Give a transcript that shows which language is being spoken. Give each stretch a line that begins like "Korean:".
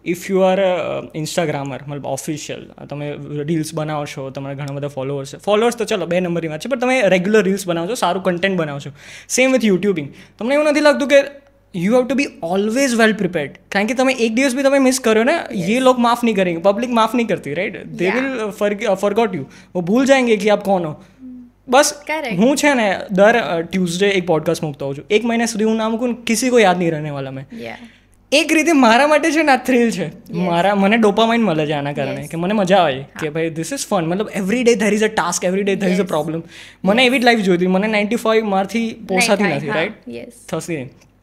English: if you are Instagrammer
Gujarati: મતલબ official, તમે reels બનાવો છો, તમારા ઘણા બધા ફોલોઅર્સ છે. ફોલોઅર્સ તો ચલો 2 નંબરની વાત છે, પણ તમે રેગ્યુલર રીલ્સ બનાવો છો, સારું કન્ટેન્ટ બનાવો છો.
English: Same with YouTubing.
Gujarati: તમને એવું નથી લાગતું કે
English: You have to be always well prepared?
Gujarati: કારણ કે તમે એક દિવસ બી તમે મિસ કર્યો ને,
Hindi: ये लोग माफ़ नहीं करेंगे, पब्लिक माफ़ नहीं करती,
Gujarati: right?
English: they will forgot you,
Hindi: वो भूल जाएंगे कि आप कौन हो.
Gujarati: બસ હું છે ને દર ટ્યુઝડે એક પોડકાસ્ટ મૂકતો હોઉં છું. 1 મહિના સુધી હું ના મૂકું ને
Hindi: કિસી કો યાદ નહીં રહેને વાલા મેં.
Gujarati: એક રીતે મારા માટે છે ને આ થ્રિલ છે, મને ડોપામાઇન મળે છે આના કારણે કે મને મજા આવે કે ભાઈ
English: This is fun.
Gujarati: મતલબ
English: Every day there is a task, every day there is a problem.
Gujarati: મને એવી જ લાઈફ જોઈતી, મને 95 મારથી પોસાતી નથી, રાઈટ? થશે નહીં.